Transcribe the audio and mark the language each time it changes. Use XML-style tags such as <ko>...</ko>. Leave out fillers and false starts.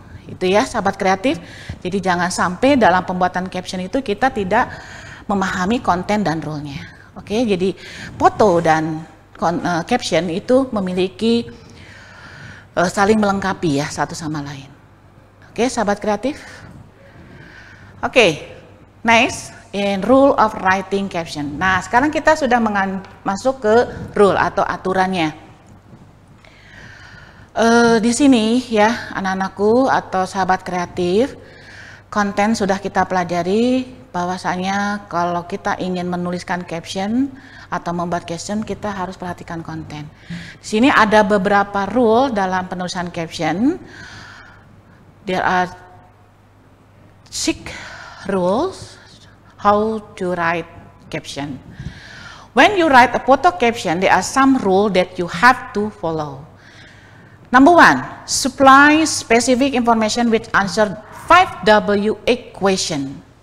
<id>Itu ya sahabat kreatif. Jadi jangan sampai dalam pembuatan caption itu kita tidak memahami konten dan rule-nya. Oke, jadi foto dan caption itu memiliki saling melengkapi ya satu sama lain. Oke, sahabat kreatif.</id> <en>Oke, next in rule of writing caption.</en> <id>Nah, sekarang kita sudah masuk ke rule atau aturannya. Di sini ya anak-anakku atau sahabat kreatif, konten sudah kita pelajari. Bahwasanya kalau kita ingin menuliskan caption atau membuat caption, kita harus perhatikan konten. Di sini ada beberapa rule dalam penulisan caption.</id> <en>There are 6 rules how to write caption. When you write a photo caption, there are some rules that you have to follow. Number 1, supply specific information which answer 5W equation.</en>